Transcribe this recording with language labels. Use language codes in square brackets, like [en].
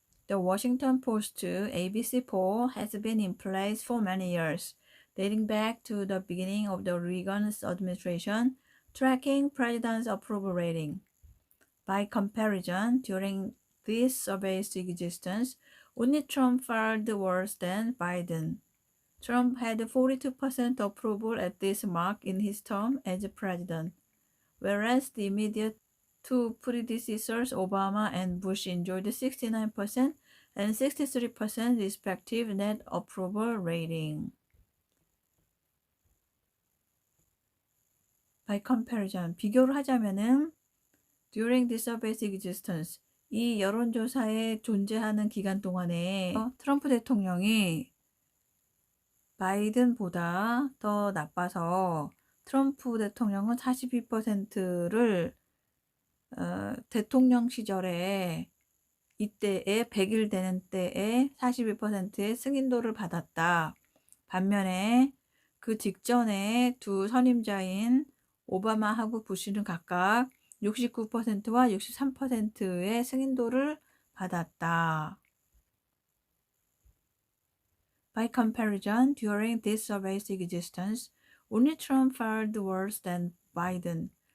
[en] The Washington Post ABC poll has been in place for many years, dating back to the beginning of the Reagan's administration, tracking president's approval rating. By comparison, during this survey's existence, only Trump fared worse than Biden. Trump had 42% approval at this mark in his term as president, whereas the immediate two predecessors, Obama and Bush, enjoyed 69% and 63% respective net approval rating. By comparison, [ko] 비교를 하자면은 [en] During this survey's existence, [ko] 이 여론조사에 존재하는 기간 동안에 트럼프 대통령이 바이든보다 더 나빠서 트럼프 대통령은 42%를 대통령 시절에 이때에 100일 되는 때에 42%의 승인도를 받았다. 반면에 그 직전에 두 선임자인 오바마하고 부시는 각각 69%와 63%의 승인도를 받았다. [en] By comparison, during this survey's existence, only Trump fared worse than Biden.